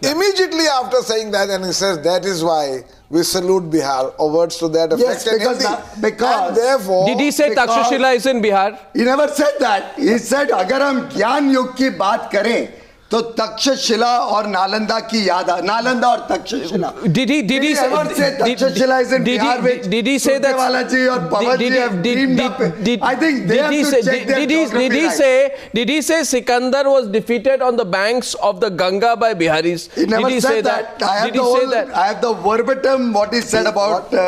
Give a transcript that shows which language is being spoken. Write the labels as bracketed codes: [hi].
[en] Immediately after saying that, and he says that is why we salute Bihar, or words to that effect. Yes, because and therefore, did he say Takshashila is in Bihar? He never said that. He said, [hi] अगर हम ज्ञान युग की बात करें तो तक्षशिला और नालंदा की याद नालंदा और Takshashila. [en] Did he say Takshashila is in Bihar, which did he say that Surjewala or Pawan ji have dreamed up? I think they have to check their geography. Did he say Sikandar was defeated on the banks of the Ganga by Biharis? He never said that. I have the verbatim what he said about.